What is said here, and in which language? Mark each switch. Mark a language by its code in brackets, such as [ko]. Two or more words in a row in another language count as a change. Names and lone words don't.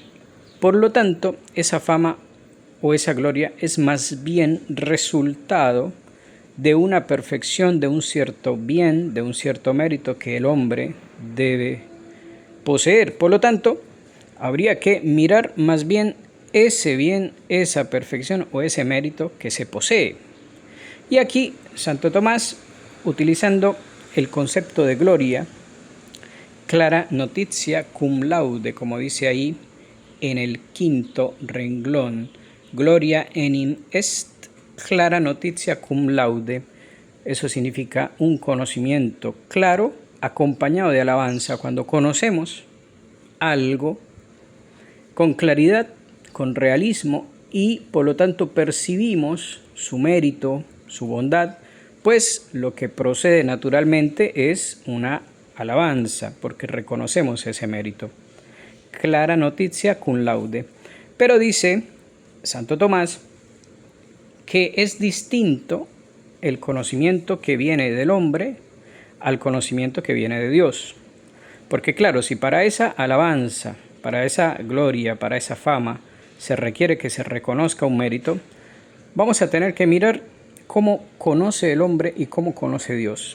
[es] Por lo tanto, esa fama o esa gloria es más bien resultado de una perfección, de un cierto bien, de un cierto mérito que el hombre debe poseer. Por lo tanto, habría que mirar más bien ese bien, esa perfección o ese mérito que se posee. Y aquí Santo Tomás, utilizando el concepto de gloria, [la] clara notitia cum laude, [es] como dice ahí en el quinto renglón, [la] gloria enim est clara notitia cum laude. [es] Eso significa un conocimiento claro acompañado de alabanza. Cuando conocemos algo con claridad, con realismo y por lo tanto percibimos su mérito, su bondad, pues lo que procede naturalmente es una alabanza porque reconocemos ese mérito. [la] Clara notitia cum laude. [es] Pero dice Santo Tomás que es distinto el conocimiento que viene del hombre al conocimiento que viene de Dios. Porque claro, si para esa alabanza, para esa gloria, para esa fama, se requiere que se reconozca un mérito, vamos a tener que mirar cómo conoce el hombre y cómo conoce Dios.